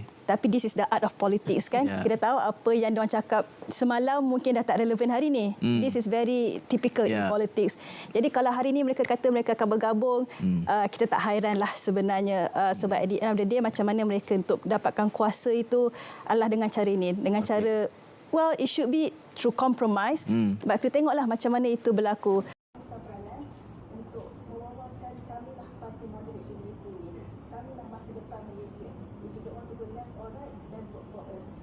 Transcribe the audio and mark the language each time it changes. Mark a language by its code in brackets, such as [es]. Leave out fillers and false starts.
[ms] Tapi [en] this is the art of politics [ms] kan. Kita tahu apa yang diorang cakap semalam mungkin dah tak relevan hari ni. [en] This is very typical in politics. [ms] Jadi kalau hari ni mereka kata mereka akan bergabung, kita tak hairanlah sebenarnya. Sebab [en] at the end of the day, [ms] macam mana mereka untuk dapatkan kuasa itu adalah dengan cara ini. Dengan cara, [en] well, it should be through compromise. [ms] Sebab kita tengoklah macam mana itu berlaku. Untuk mewawarkan kamilah parti moderate di Malaysia ini. Kamilah masa depan Malaysia. [en] If you don't want to go left or right, then vote for us.